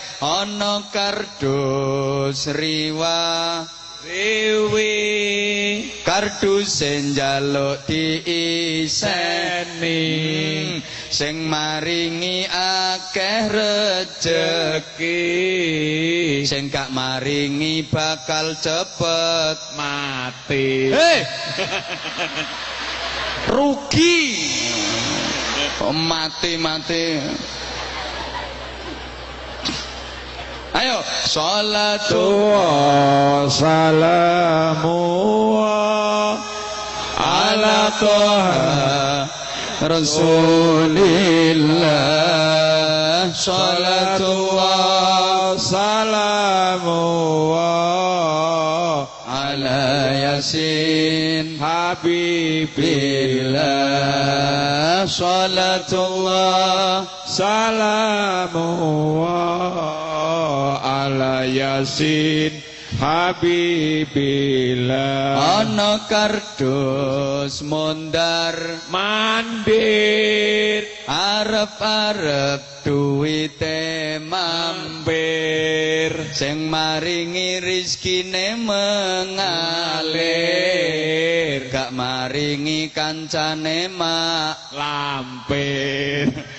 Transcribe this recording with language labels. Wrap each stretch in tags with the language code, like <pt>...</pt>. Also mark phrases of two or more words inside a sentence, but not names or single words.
<jv>Ana kardus riwi kardus njaluk diiseni, sing maringi akeh rejeki, sing gak maringi bakal cepet mati. Rugi mati.</jv> <ar>Ayo صلاة وسلام على طه رسول الله. صلاة وسلام على يس حبيب الله. صلاة الله سلام على يس حبيب الله.</ar> <jv>Ana kardus mondar mandir, arep-arep duwite mampir, sing maringi rizkine mengalir, gak maringi kancane mak lampir.</jv>